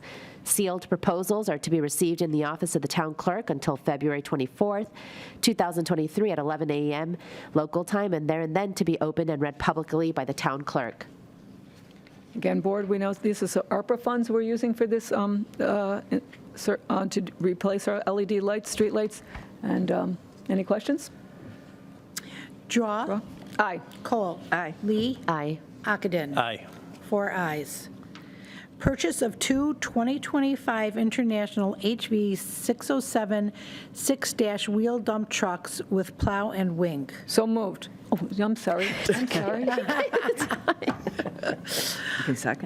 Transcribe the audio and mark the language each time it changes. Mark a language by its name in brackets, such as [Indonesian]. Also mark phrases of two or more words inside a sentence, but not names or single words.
[English] Sealed proposals are to be received in the office of the town clerk until February 24th, 2023 at 11 a.m. local time, and there and then to be opened and read publicly by the town clerk. Again, Board, we know these are ARPA funds we're using for this to replace our LED lights, street lights. And any questions? Drawe. Aye. Kohl. Aye. Lee. Aye. Ockenden. Aye. 4 ayes. Purchase of 2 2025 International HV 607 6-wheel dump trucks with plow and wing. So moved. Oh, I'm sorry. I'm sorry. You can second.